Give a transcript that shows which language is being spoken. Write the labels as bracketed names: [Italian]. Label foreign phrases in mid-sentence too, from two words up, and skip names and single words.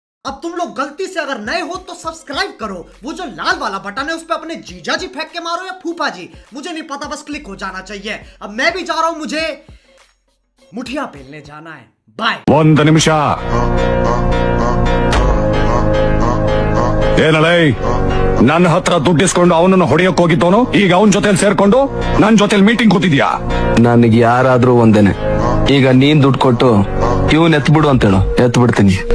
[Hindi] अब तुम लोग गलती से अगर नए हो तो सब्सक्राइब करो, वो जो लाल वाला बटन है उस पर अपने जीजा जी फेंक के मारो या फूफा जी, मुझे नहीं पता, बस क्लिक हो जाना चाहिए। अब मैं भी जा रहा हूं, मुझे मुठिया पेलने जाना है। बाय। [Kannada] ಒಂದು ನಿಮಿಷ ಏನಲೇ ನನ್ನ ಹತ್ರ ದುಡ್ಡಿಸ್ಕೊಂಡು ಅವನನ್ನು ಹೊಡೆಯಕ್ ಹೋಗಿದ್ದವನು ಈಗ ಅವನ ಜೊತೆಲಿ ಸೇರ್ಕೊಂಡು ನನ್ನ ಜೊತೆಲಿ ಮೀಟಿಂಗ್ ಕೂತಿದ್ಯಾ? ನನಗೆ ಯಾರಾದ್ರೂ ಒಂದೇನೆ. ಈಗ ನೀನ್ ದುಡ್ಡು ಕೊಟ್ಟು ಇವನ್ ಎತ್ಬಿಡು ಅಂತೇಳು, ಎತ್ಬಿಡ್ತೀನಿ.